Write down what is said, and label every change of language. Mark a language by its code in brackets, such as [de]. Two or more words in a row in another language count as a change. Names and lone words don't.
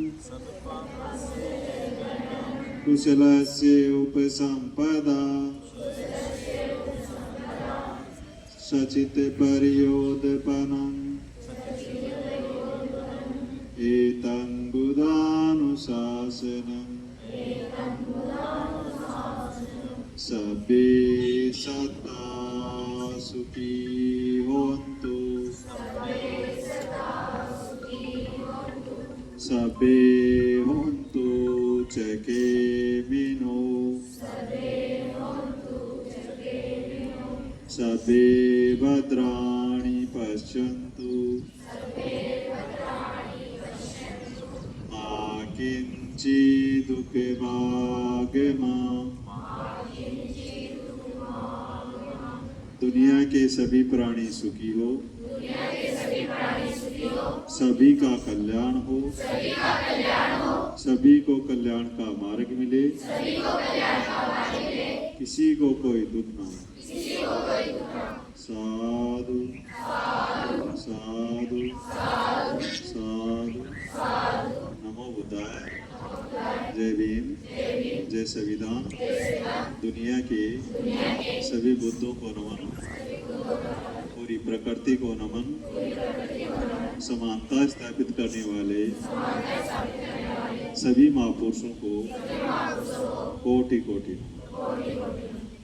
[pi] कुशलस्य उपसंपदा सचित पर्योदपनम् एतं बुधानुशासनम् सभे सत्ता सुखी होन्तु सभे होन्तु चकेमिनो सभे भद्राणि पश्यन्तु मा [hi] किञ्चिदुपभागमा दुनिया के सभी प्राणी सुखी हो, सभी का कल्याण हो, सभी को कल्याण का मार्ग मिले, किसी को कोई दुख ना हो। [pi] साधु साधु साधु। नमो बुद्धाय। [hi] जय भीम, जय संविधान। दुनिया के सभी बुद्धों को नमन, पूरी प्रकृति को नमन। समानता स्थापित करने वाले सभी महापुरुषों को कोटि कोटि नमन।